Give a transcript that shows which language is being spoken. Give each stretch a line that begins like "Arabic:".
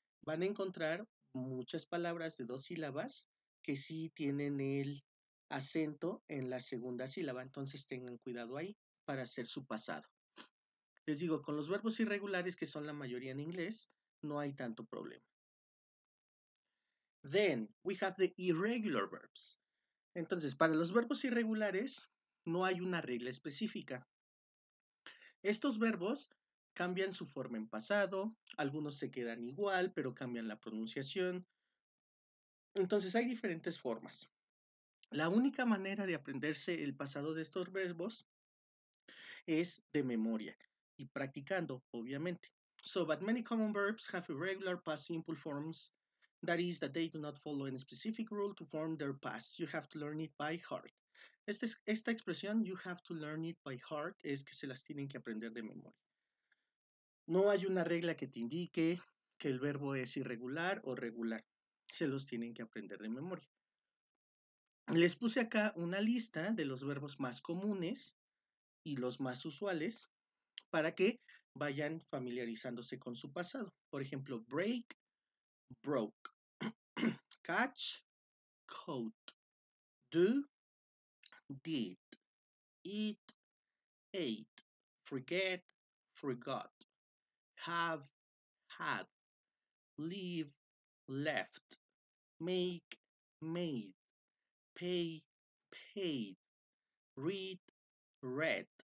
Spanish: van a encontrar muchas palabras de 2 sílabas que sí tienen el acento en la segunda sílaba, entonces tengan cuidado ahí para hacer su pasado. Les digo, con los verbos irregulares, que son la mayoría en inglés, no hay tanto problema.
English: Then we have the irregular verbs.
Spanish: Entonces, para los verbos irregulares no hay una regla específica. Estos verbos cambian su forma en pasado, algunos se quedan igual, pero cambian la pronunciación. Entonces, hay diferentes formas. La única manera de aprenderse el pasado de estos verbos es de memoria y practicando, obviamente.
English: So, but many common verbs have irregular past simple forms. That is, that they do not follow any specific rule to form their past. You have to learn it by heart.
Spanish: Esta expresión,
English: you have to learn it by heart,
Spanish: es que se las tienen que aprender de memoria. No hay una regla que te indique que el verbo es irregular o regular. Se los tienen que aprender de memoria. Les puse acá una lista de los verbos más comunes y los más usuales para que vayan familiarizándose con su pasado. Por ejemplo,
English: break, broke, catch, caught, do, did, eat, ate, forget, forgot, have, had, leave, left, make, made, pay, paid, read, read,